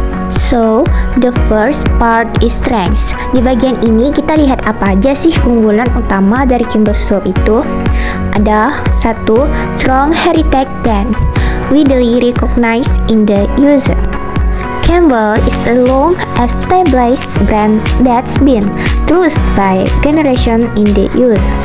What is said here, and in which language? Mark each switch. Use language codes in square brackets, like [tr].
[en] So, the first part is strengths. [id] Di bagian ini kita lihat apa aja sih keunggulan utama dari Campbell Soup itu. Ada 1. [en] Strong heritage brand, widely recognized in the user. Campbell is a long-established brand that's been trusted by generation in the youth.